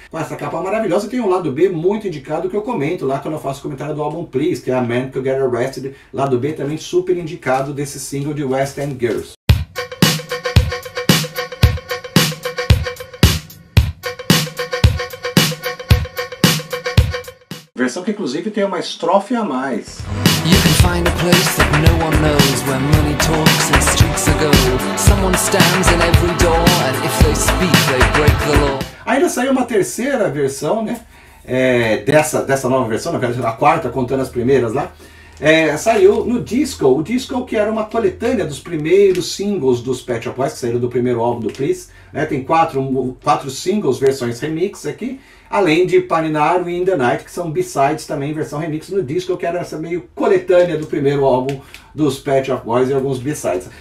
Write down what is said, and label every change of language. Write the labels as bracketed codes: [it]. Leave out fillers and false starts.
[pt] Com essa capa maravilhosa, e tem um lado B muito indicado que eu comento lá quando eu faço comentário do álbum Please, que é a Man Could Get Arrested. Lado B também super indicado desse single de West End Girls. Versão que inclusive tem uma estrofe a mais. [en] You can find a place that no one knows, where money talks and streets are gold. Someone stands in every door and if they speak they break the law. [pt] Ainda saiu uma terceira versão, né? Dessa nova versão, na verdade a quarta contando as primeiras lá. Saiu no Disco, o Disco que era uma coletânea dos primeiros singles dos Pet Shop Boys, que saíram do primeiro álbum do Please, né? Tem quatro singles, versões remix aqui, além de Paninaru e In The Night, que são B-sides também, versão remix no Disco, que era essa meio coletânea do primeiro álbum dos Pet Shop Boys e alguns B-sides.